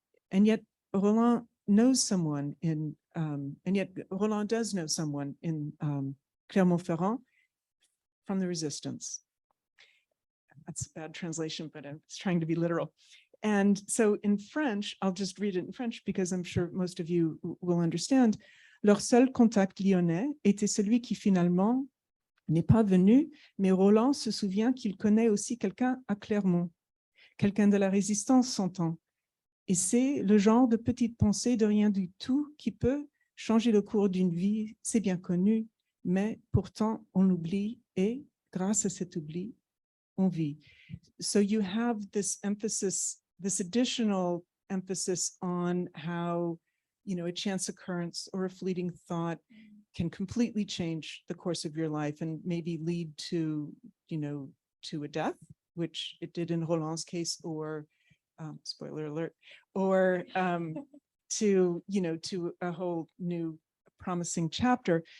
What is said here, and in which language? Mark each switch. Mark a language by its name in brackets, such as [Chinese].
[English] And yet Roland knows someone Roland does know someone in Clermont-Ferrand from the resistance. That's a bad translation, but I was trying to be literal. And so in French, I'll just read it in French because I'm sure most of you will understand. [French] Leur seul contact lyonnais était celui qui finalement n'est pas venu, mais Roland se souvient qu'il connaît aussi quelqu'un à Clermont, quelqu'un de la résistance s'entend. Et c'est le genre de petite pensée de rien du tout qui peut changer le cours d'une vie, c'est bien connu, mais pourtant on oublie et grâce à cet oubli, on vit. [English] So you have this emphasis, this additional emphasis on how, you know, a chance occurrence or a fleeting thought can completely change the course of your life and maybe lead to, you know, to a death, which it did in Roland's case, or spoiler alert, or to, you know, to a whole new promising chapter.